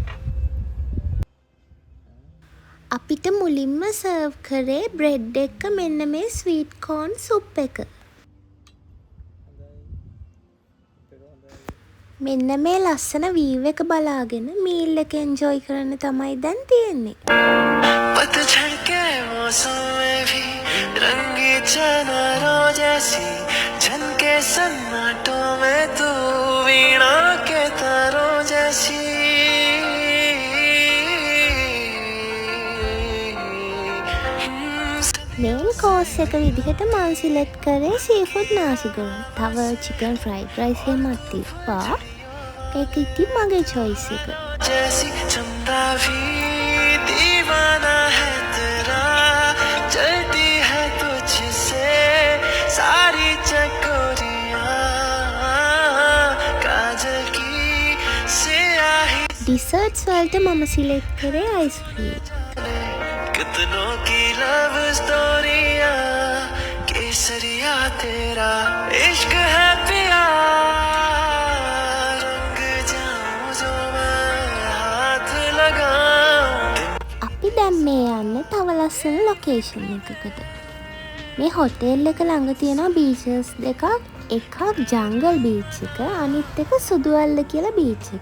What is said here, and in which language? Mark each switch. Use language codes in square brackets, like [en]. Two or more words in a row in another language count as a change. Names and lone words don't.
[si] අපිට මුලින්ම සර්ව් කරේ බ්‍රෙඩ් එක මෙන්න මේ [en] sweet corn soup [si] එක. මෙන්න මේ ලස්සන වීව් එක බලාගෙන මීල් එක එන්ජොයි කරන්න තමයි දැන් තියෙන්නේ. [hi] पतझड़ के मौसम में भी रंगी चनारों जैसी झनके सन्नाटों में तू वीणा के तारों जैसी [si] මේන් කෝස් එක විදිහට මං සිලෙක්ට් කරේ සීෆුඩ් නාසිගොරන්. තව [en] chicken fried rice [si] එකක් තිබ්බා. ඒක ඉතින් මගේ choice එක. [hi] जैसी चंदा भी दीवाना है तेरा चलती है तुझसे सारी चकोरियां काजल की सियाही. [si] डिसर्ट्स वलට මම සිලෙක්ට් කරේ අයිස්ක්‍රීම්. [hi] कितनों की [en] love stories [hi] केसरिया तेरा इश्क है पिया. [si] අපි දැන් මේ යන්නේ තව ලස්සන ලොකේෂන් එකකට. මේ හොටෙල් එක ළඟ තියෙනවා බීචස් දෙකක්. එකක් ජංගල් බීච් එක, අනිත් එක සුදුවැල්ල කියලා බීච් එක.